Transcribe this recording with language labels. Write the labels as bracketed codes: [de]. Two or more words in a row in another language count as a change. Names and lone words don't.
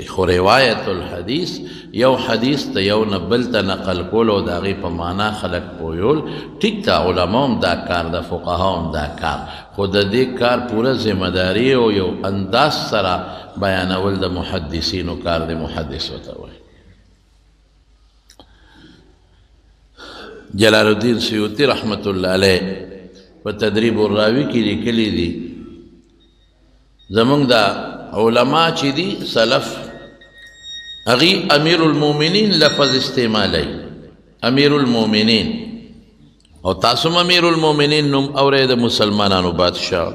[ps] خو [ar] روایت الحدیث [ps] یو حدیث ته یو نه بل ته نقل کول او د هغې په معنا خلق پویول ټیک ته، علما هم دا کار د فقها هم دا کار، خو د دې کار پوره ذمهداري او یو انداز سره بیانول د محدثینو کار دی. محدث ورته وایي. جلال الدین سیوطی رحمت اللہ علیہ په تدریب الراوی کې لیکلی دي زمونږ دا علما چې دي سلف هغوی [ar] امیر المؤمنین [ps] لفظ استعمالی، [ar] امیر المؤمنین. [ps] او تاسو [ar] امیر المؤمنین [ps] نوم اورئ د مسلمانانو بادشاه.